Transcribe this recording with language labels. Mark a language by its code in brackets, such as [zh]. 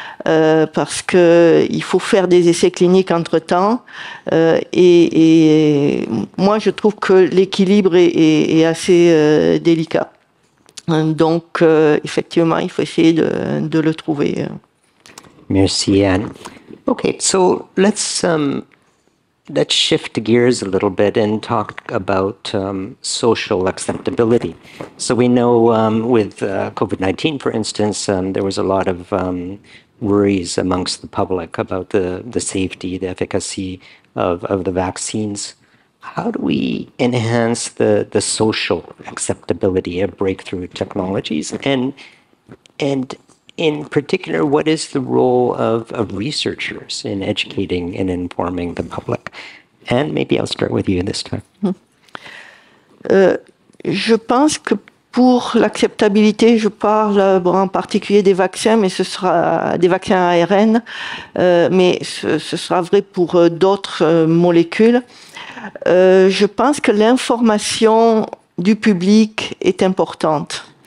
[fr] Parce que il faut faire des essais cliniques entre-temps. Et moi, je trouve que l'équilibre est assez délicat. Donc, effectivement, il faut essayer de le trouver. Merci, Anne. [en] Okay, so let's shift gears a little bit and talk about social acceptability. So we know with COVID-19, for instance, there was a lot of worries amongst the public about the safety, the efficacy of the vaccines. How do we enhance the social acceptability of breakthrough technologies? And in particular, what is the role of researchers in educating and informing the public? And maybe I'll start with you this time. [fr] Je pense que pour l'acceptabilité, je parle en particulier des vaccins, mais ce sera des vaccins ARN, mais ce sera vrai pour d'autres molécules. Je pense que l'information du public est importante.